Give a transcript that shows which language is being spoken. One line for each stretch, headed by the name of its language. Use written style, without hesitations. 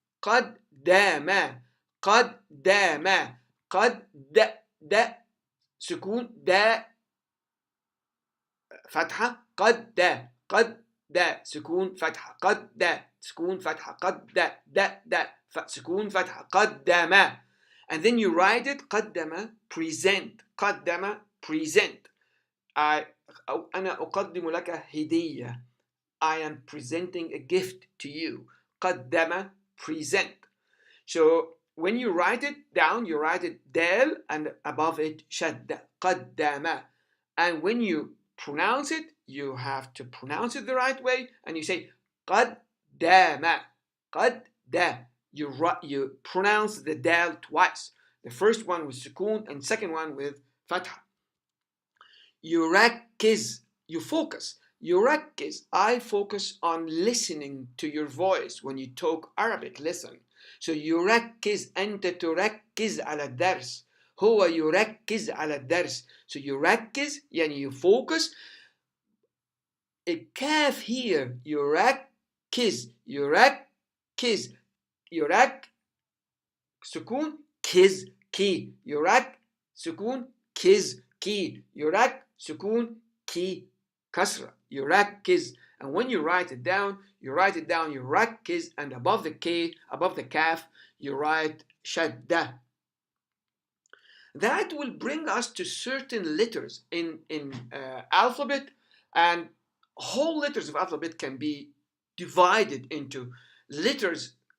Arabic: Qaddama, qaddama, da سكون دا فتحة قد دا سكون فتحة قد دا سكون فتحة قد دا سكون فتحة قدم.
English: And then you write it قدم present. قدم present.
Arabic: أنا أقدم لك هدية.
English: I am presenting a gift to you. قدم present. So when you write it down, you write it dal and above it shadda. قدم. And when you pronounce it, you have to pronounce it the right way, and you say قدم. قدم. you pronounce the dal twice. The first one with sukoon and second one with fatha. يركز, you focus. يركز, I focus on listening to your voice when you talk Arabic. Listen.
Arabic: So يركز, أنت تركز على الدرس. هو يركز على الدرس.
English: So يركز يعني you focus.
Arabic: الكاف here يركز, يركز, يرك سكون كز كي, يرك سكون كز كي, يرك سكون كي كسرة, يركز.
English: And when you write it down يركز, and above the K, above the kaf, you write شدة. That will bring us to certain letters in alphabet, and whole letters of alphabet can be divided into letters.